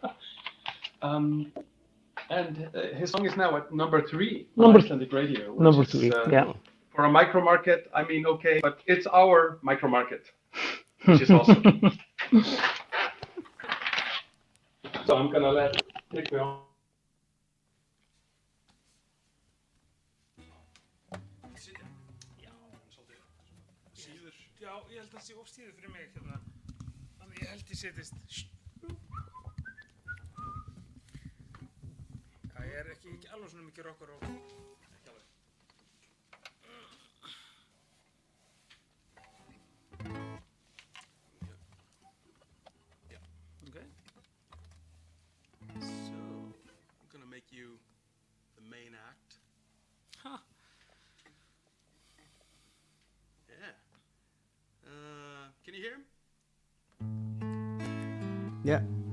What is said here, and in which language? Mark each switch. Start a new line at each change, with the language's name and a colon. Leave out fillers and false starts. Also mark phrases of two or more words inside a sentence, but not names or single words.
English: And his song is now at number 3 on Number- Icelandic radio. which Number is, 3. Yeah. For a micro market, I mean, okay, but it's our micro market, which is awesome. So I'm gonna let Trygve on.
Icelandic: Síður. Já, ég held að það sé ofstíður fyrir mig hérna. Þannig ég held ég setist. Já, ég er ekki alveg svona mikið rockar og ekki alveg. Já.
English: Okay. So, I'm gonna make you the main act. Huh. Yeah. Can you hear him? Yeah.